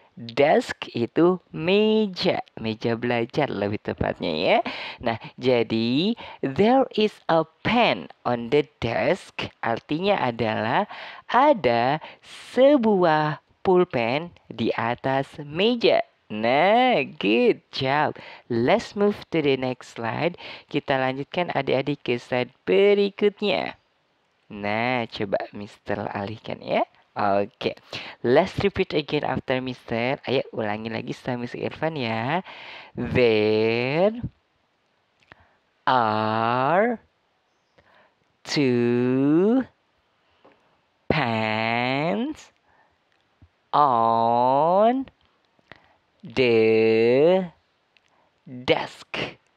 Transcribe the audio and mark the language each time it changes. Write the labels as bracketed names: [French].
[Indonesian] Desk itu meja, meja belajar lebih tepatnya ya. Nah, jadi [English] there is a pen on the desk [Indonesian] artinya adalah ada sebuah pulpen di atas meja. [English] Nah, good job. Let's move to the next slide. [Indonesian] Kita lanjutkan adik-adik ke slide berikutnya. Nah, coba Mister alihkan ya. [English] Oke, let's repeat again after Mister. [Indonesian] Ayo ulangi lagi setelah Mister Irfan ya. [English] There are two pants on the desk.